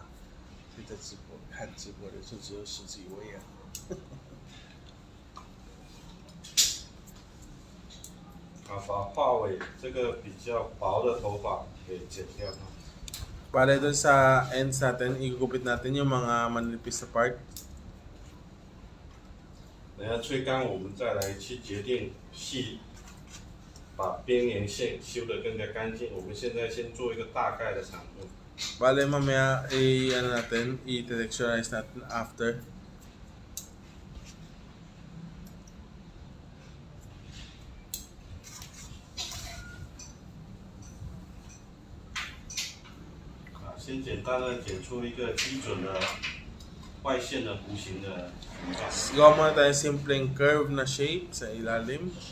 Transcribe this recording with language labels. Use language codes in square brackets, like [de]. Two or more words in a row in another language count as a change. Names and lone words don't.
[zh] 现在直播看直播人数只有10几位啊。把发尾这个比较薄的头发给剪掉。 [tl] Para doon sa ends natin, igugupit natin yung mga manipis na part. [zh] 等下吹干，我们再来去决定把边缘线修得更加干净。我们现在先做一个大概的长度。 [tl] Bale, mamaya i-texturize natin after. [zh] Ah, 先简单的剪出一个基准的外线的弧形的形状。 [tl] Gawa muna tayo simpleng curve na shape sa ilalim.